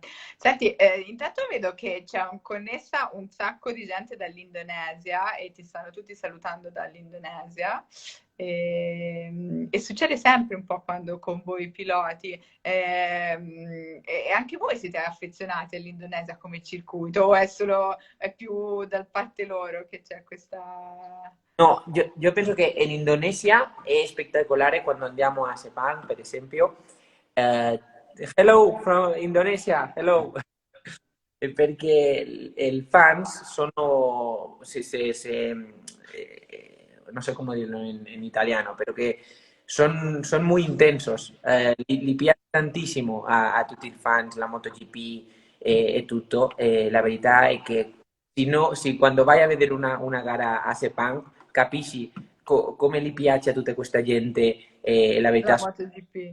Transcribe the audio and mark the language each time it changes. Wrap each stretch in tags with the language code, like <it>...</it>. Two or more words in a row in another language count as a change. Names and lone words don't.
<it>Senti, intanto vedo che c'è connessa un sacco di gente dall'Indonesia e ti stanno tutti salutando dall'Indonesia. E succede sempre un po' quando con voi piloti. E anche voi siete affezionati all'Indonesia come circuito o è più dal parte loro che c'è questa...</it> <es>No, yo pienso que en Indonesia es espectacular cuando</es> <it>andiamo a Sepang, per esempio.</it> <en>Eh, Hello from Indonesia, hello.</en> <it>Perché i fans sono,</it> <es>no sé cómo dirlo en italiano, pero que son muy intensos.</es> <it>Li piace tantissimo a tutti i fans, la MotoGP e tutto. La verità è che se quando vai a vedere una gara a Sepang capisci come gli piace a tutta questa gente. La La verità MotoGP.</it>